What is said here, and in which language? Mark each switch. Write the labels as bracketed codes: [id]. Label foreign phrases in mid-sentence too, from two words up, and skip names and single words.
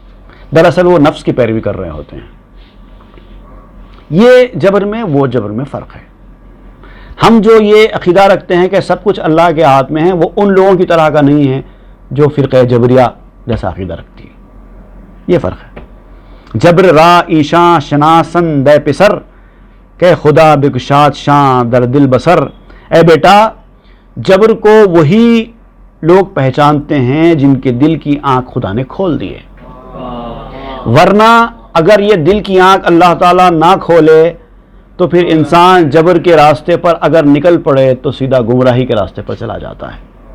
[ur] دراصل وہ نفس کی پیروی کر رہے ہوتے ہیں. یہ جبر میں وہ جبر میں فرق ہے. ہم جو یہ عقیدہ رکھتے ہیں کہ سب کچھ اللہ کے ہاتھ میں ہے, وہ ان لوگوں کی طرح کا نہیں ہے جو فرقہ جبریہ جیسا عقیدہ رکھتی ہے. یہ فرق ہے. [fa] جبر را ایشاں شناسن دے پسر کہ خدا بکشاد شاں در دل بسر. [ur] اے بیٹا, جبر کو وہی لوگ پہچانتے ہیں جن کے دل کی آنکھ خدا نے کھول دی ہے, ورنہ اگر یہ دل کی آنکھ اللہ تعالیٰ نہ کھولے تو پھر انسان جبر کے راستے پر اگر نکل پڑے تو سیدھا گمراہی کے راستے پر چلا جاتا ہے.